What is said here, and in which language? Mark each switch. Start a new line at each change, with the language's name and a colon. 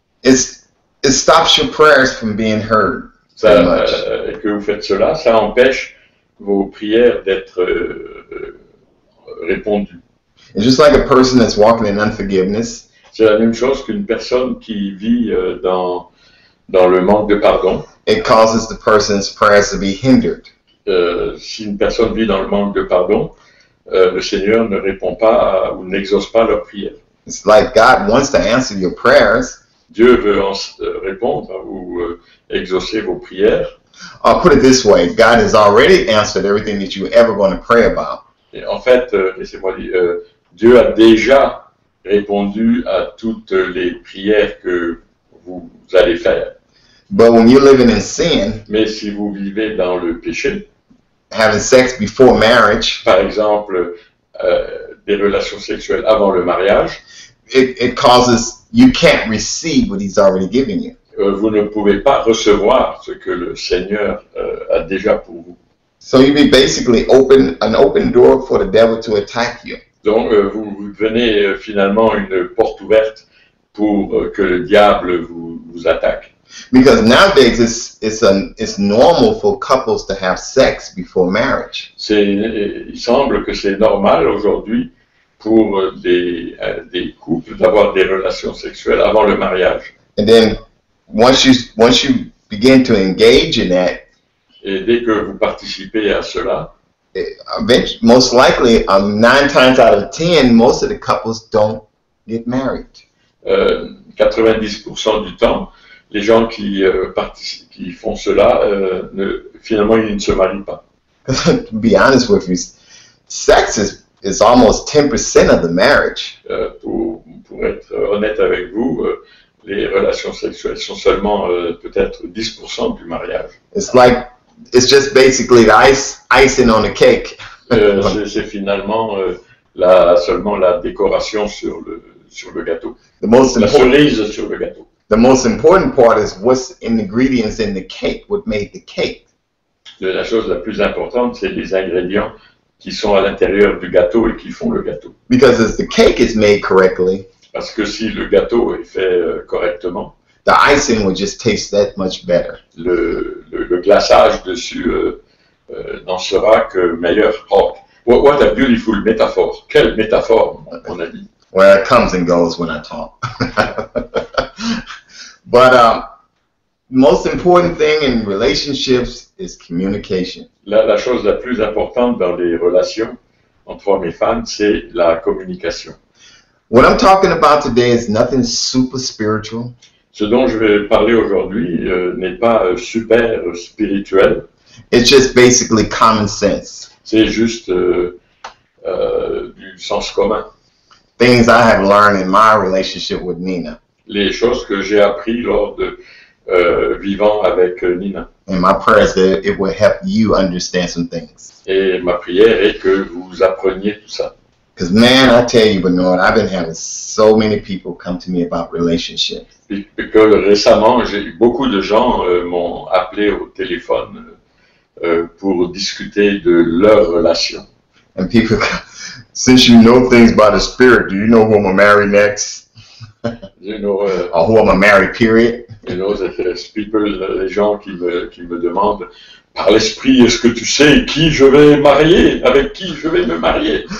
English: it stops your prayers from being heard
French: ça,
English: very much.
French: et que vous faites cela, ça empêche vos prières d'être répondues.
English: It's just like a person that's walking in unforgiveness.
French: C'est la même chose qu'une personne qui vit dans le manque de pardon.
English: It causes the person's prayers to be hindered.
French: Si une personne vit dans le manque de pardon, le Seigneur ne répond pas ou n'exauce pas leur prière.
English: It's like God wants to answer your prayers,
French: Dieu veut répondre ou exaucer vos prières.
English: I'll put it this way, God has already answered everything that you're ever going to pray about.
French: Et en fait, laissez-moi dire, Dieu a déjà répondu à toutes les prières que vous allez faire.
English: But when you're living in sin,
French: Mais si vous vivez dans le péché,
English: having sex before marriage,
French: par exemple, des relations sexuelles avant le mariage,
English: it causes, you can't receive what he's already given you.
French: Vous ne pouvez pas recevoir ce que le Seigneur a déjà pour vous.
English: So you be basically an open door for the devil to attack you.
French: Donc, vous devenez finalement une porte ouverte pour que le diable vous attaque.
English: Because nowadays it's normal for couples to have sex before marriage.
French: Il semble que c'est normal aujourd'hui pour des couples d'avoir des relations sexuelles avant le mariage.
English: And then once you begin to engage in that,
French: et dès que vous participez à cela,
English: most likely 9 times out of 10, most of the couples don't get married.
French: 90% du temps, les gens qui font cela, finalement, ils ne se marient pas.
English: To be honest with you, sex is almost 10% of the marriage.
French: Pour être honnête avec vous, les relations sexuelles sont seulement peut-être 10% du mariage.
English: It's just basically the icing on the cake.
French: C'est finalement seulement la décoration sur le gâteau. La cerise sur le gâteau.
English: The most important part is what's in the ingredients in the cake, what made the cake.
French: La chose la plus importante, c'est les ingrédients qui sont à l'intérieur du gâteau et qui font le gâteau.
English: Because if the cake is made correctly,
French: parce que si le gâteau est fait correctement,
English: the icing will just taste that much better.
French: Le glaçage dessus n'en sera que meilleur.
English: Oh, what a beautiful metaphor.
French: Quelle métaphore, mon ami.
English: Well, it comes and goes when I talk. But most important thing in relationships is communication.
French: La chose la plus importante dans les relations entre hommes et femmes, c'est la communication.
English: What I'm talking about today is nothing super spiritual.
French: Ce dont je vais parler aujourd'hui n'est pas super spirituel.
English: It's just basically common sense.
French: C'est juste du sens commun.
English: Things I have learned in my relationship with Nina.
French: Les choses que j'ai appris lors de vivant avec Nina.
English: And my prayer is that it will help you understand some things.
French: Et ma prière est que vous appreniez tout ça.
English: Because man, I tell you, Bernard, I've been having so many people come to me about relationships.
French: Que récemment, beaucoup de gens m'ont appelé au téléphone pour discuter de leur relation.
English: And people, since you know things about the spirit, do you know who I'm gonna marry next? You know, or who I'm gonna marry, period. You know, people,
French: les gens qui me demandent par l'esprit, est-ce que tu sais qui je vais marier, avec qui je vais me marier?